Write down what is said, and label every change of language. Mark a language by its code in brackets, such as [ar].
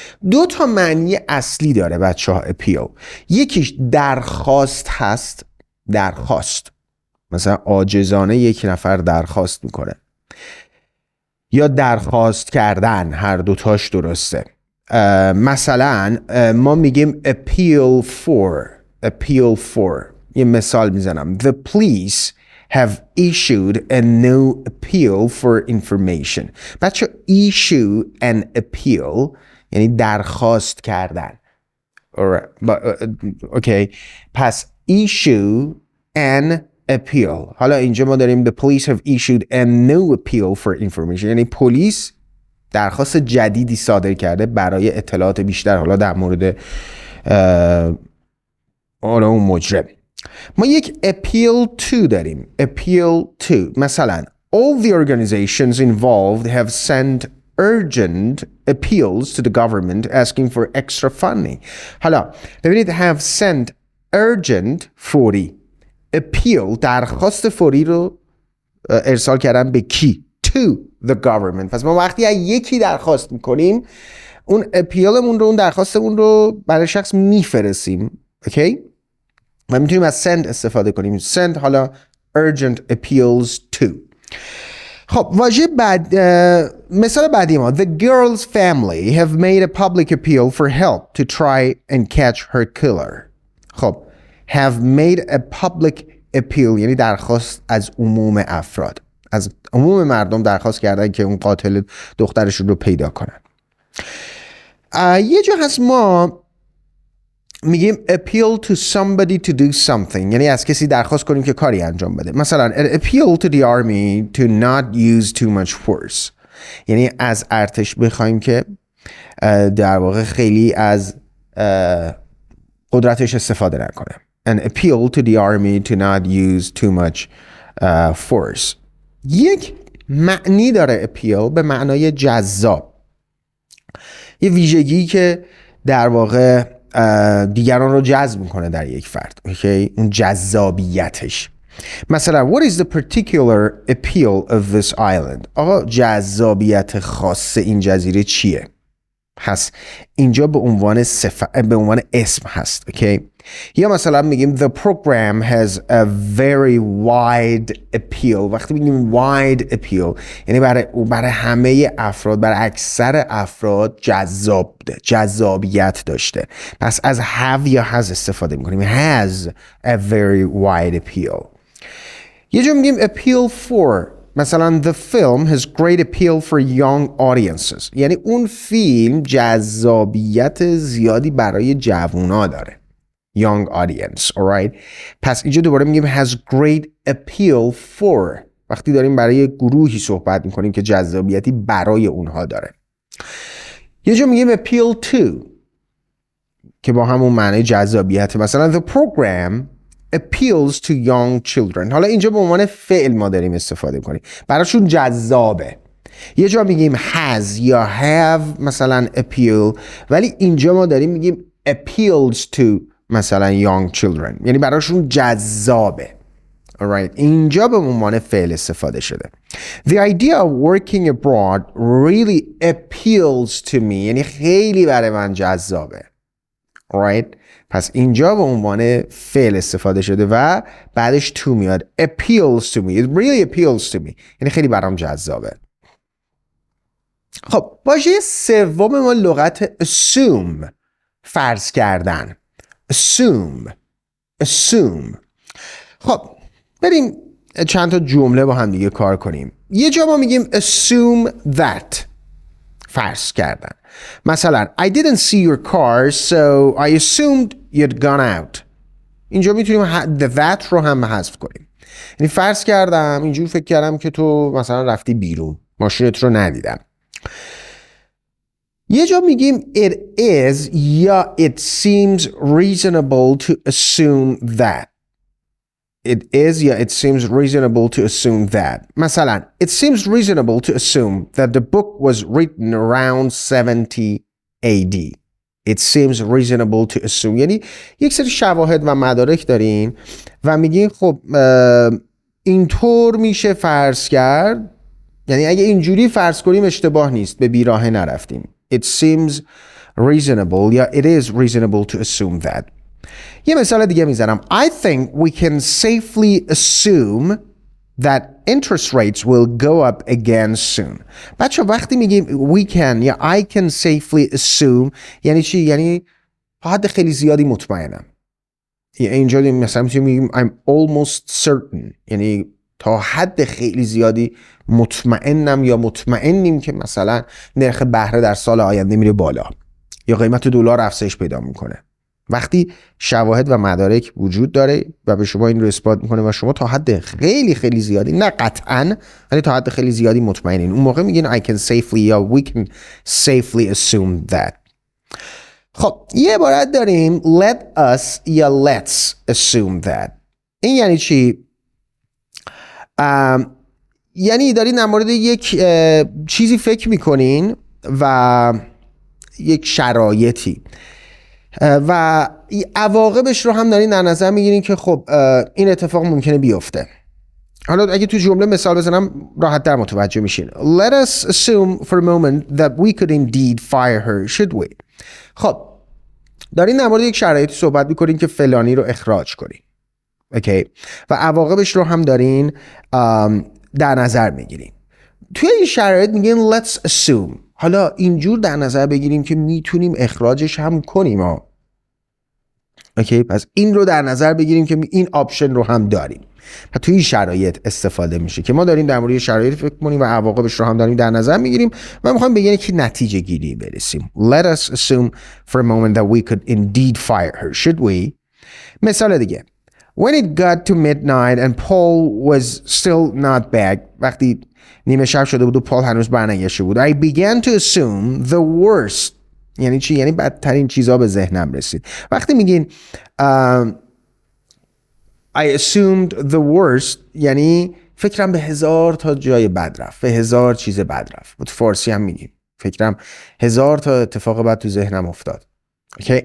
[fa] دو تا معنی اصلی داره بچه ها appeal. یکیش درخواست هست، درخواست، مثلا عاجزانه یک نفر درخواست میکنه، یا درخواست کردن، هر دوتاش درسته. مثلا ما میگیم appeal for. یه مثال میزنم. [en] The police have issued a new appeal for information. [fa] بچه [en] issue an appeal [fa] یعنی درخواست کردن. اوکی. [en] پس issue an appeal. [fa] حالا اینجا ما داریم [en] the police have issued a new appeal for information. [fa] یعنی پلیس درخواست جدیدی صادر کرده برای اطلاعات بیشتر، حالا در مورد اون مجرم. ما یک appeal to داریم. [en] appeal to مثلا all the organizations involved have sent urgent appeals to the government asking for extra funding. [fa] حالا ببینید [en] have sent urgent [fa] فوری، appeal درخواست فوری رو ارسال کردن به کی؟ [en] to the government. [fa] پس ما وقتی از یکی درخواست میکنیم اون appealمون رو، اون درخواستمون رو برای شخص میفرستیم. اوکی؟ و میتونیم از send استفاده کنیم. [en] send حالا urgent appeals to. [fa] خب واژه بعد، مثال بعدی ما [en] the girl's family have made a public appeal for help to try and catch her killer. [fa] خب have made a public appeal یعنی درخواست از عموم افراد، از عموم مردم درخواست کردن که اون قاتل دخترشون رو پیدا کنن. یه جا هست ما میگیم [en] appeal to somebody to do something، [fa] یعنی از کسی درخواست کنیم که کاری انجام بده. مثلا [en] appeal to the army to not use too much force، [fa] یعنی از ارتش بخوایم که در واقع خیلی از قدرتش استفاده نکنه. [en] an appeal to the army to not use too much force. [fa] یک معنی داره appeal به معنای جذاب، یه ویژگی که در واقع دیگران رو جذب میکنه در یک فرد. اوکی؟ اون جذابیتش. مثلا [en] what is the particular appeal of this island؟ [fa] آقا جذابیت خاص این جزیره چیه؟ هست اینجا به عنوان به عنوان اسم هست. اوکی؟ یا مثلا میگیم [en] the program has a very wide appeal. [fa] وقتی میگیم wide appeal یعنی برای همه افراد، برای اکثر افراد جذاب بوده، جذابیت داشته. پس از have یا has استفاده میکنیم. [en] has a very wide appeal. [fa] یه جا میگیم appeal for. [en] مثلا the film has great appeal for young audiences. [fa] یعنی اون فیلم جذابیت زیادی برای جوونا داره. [en] young audience. alright؟ [fa] پس اینجا دوباره میگیم [en] has great appeal for. [fa] وقتی داریم برای گروهی صحبت میکنیم که جذابیتی برای اونها داره. یه جا میگیم appeal to که با همون معنی جذابیت. [en] مثلا the program appeals to young children. [fa] حالا اینجا به عنوان فعل ما داریم استفاده کنیم، براشون جذابه. یه جا میگیم has یا have مثلا appeal، ولی اینجا ما داریم میگیم appeals to مثلا [en] young children، [fa] یعنی براشون جذابه. [en] Alright. [fa] اینجا به عنوان فعل استفاده شده. [en] The idea of working abroad really appeals to me. [fa] یعنی خیلی برای من جذابه. Alright. پس اینجا به عنوان فعل استفاده شده و بعدش to میاد. [en] Appeals to me. It really appeals to me. [fa] یعنی خیلی برام جذابه. خب واژه سوم ما لغت assume. فرض کردن. assume. خب بریم چند تا جمله با هم دیگه کار کنیم. یه جا ما میگیم assume that. فرض کردن. [en] مثلا I didn't see your car so I assumed you'd gone out. [fa] اینجا میتونیم that رو هم حذف کنیم. یعنی فرض کردم، اینجور فکر کردم که تو مثلا رفتی بیرون، ماشینت رو ندیدم. یه جا میگیم it is یا [en] it seems reasonable to assume that. It is یا it seems reasonable to assume that. مثلا it seems reasonable to assume that the book was written around 70 AD. It seems reasonable to assume. [fa] یعنی یک سری شواهد و مدارک دارین و میگین خب اینطور میشه فرض کرد، یعنی اگه اینجوری فرض کنیم اشتباه نیست، به بیراهه نرفتیم. [en] It seems reasonable یا it is reasonable to assume that. [fa] یه مثال دیگه میزنم. [en] I think we can safely assume that interest rates will go up again soon. [fa] بچه وقتی میگیم we can یا [en] I can safely assume [fa] یعنی چی؟ یعنی تا حد خیلی زیادی مطمئنم. اینجا مثلا میگیم [en] I'm almost certain، [fa] یعنی تا حد خیلی زیادی مطمئنم یا مطمئنیم که مثلا نرخ بهره در سال آینده میره بالا یا قیمت دلار افزایش پیدا میکنه. وقتی شواهد و مدارک وجود داره و به شما این رو اثبات میکنه و شما تا حد خیلی خیلی زیادی، نه قطعاً ولی تا حد خیلی زیادی mطمئنین، اون موقع میگین I can safely یا [en] we can safely assume that. [fa] خب یه عبارت داریم let us یا [en] let's assume that. [fa] این یعنی چی؟ یعنی دارین در مورد یک چیزی فکر میکنین و یک شرایطی و عواقبش رو هم دارین در نظر میگیرین که خب این اتفاق ممکنه بیفته. حالا اگه تو جمله مثال بزنم راحت در متوجه میشین. [en] Let us assume for a moment that we could indeed fire her, should we? [fa] خب دارین در مورد یک شرایطی صحبت میکنین که فلانی رو اخراج کنین. اوکی؟ و عواقبش رو هم دارین در نظر میگیرین. توی این شرایط میگین [en] let's assume. [fa] حالا اینجور در نظر بگیریم که میتونیم اخراجش هم کنیم اوکی؟ پس این رو در نظر بگیریم که این آپشن رو هم داریم. و توی این شرایط استفاده میشه که ما داریم در مورد شرایط فکر کنیم و عواقبش رو هم داریم در نظر میگیریم و میخوایم به یک نتیجه گیری برسیم. [en] Let us assume for a moment that we could indeed fire her, should we? [fa] مثال دیگه. [en] When it got to midnight and Paul was still not back. [fa] وقتی نیمه شب شده بود و پال هنوز برنگشته بود. [en] I began to assume the worst. [fa] یعنی چی؟ یعنی بدترین چیزا به ذهنم رسید. وقتی میگین [en] I assumed the worst [fa] یعنی فکرم به 1000 تا جای بد رفت، به 1000 چیز بد رفت. تو فارسی هم میگیم فکرم 1000 تا اتفاق بد تو ذهنم افتاد. Okay?